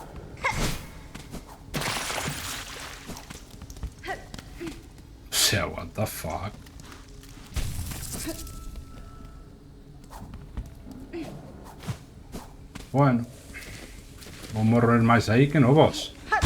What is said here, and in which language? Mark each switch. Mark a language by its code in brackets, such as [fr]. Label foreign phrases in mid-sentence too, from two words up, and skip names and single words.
[es] O sea, [en] what the fuck? [gl] Bueno, vou morrer máis aí que no boss.